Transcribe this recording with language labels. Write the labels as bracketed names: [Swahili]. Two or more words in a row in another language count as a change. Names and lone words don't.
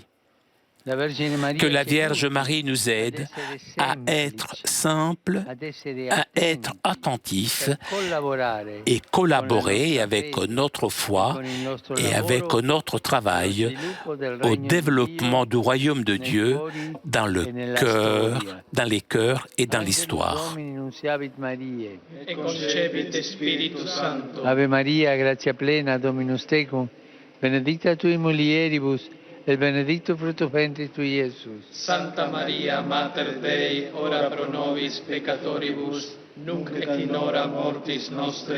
[French] Que la Vierge Marie nous aide à être simples, à être attentifs et collaborer avec notre foi et avec notre travail au développement du royaume de Dieu dans le cœur, dans les cœurs et dans l'histoire. [Latin] Ave Maria, gratia plena, Dominus tecum, benedicta tui mulieribus, et benedictus fructus ventris tui, Iesus. Santa Maria, Mater Dei, ora pro nobis peccatoribus, nunc et in hora mortis nostre.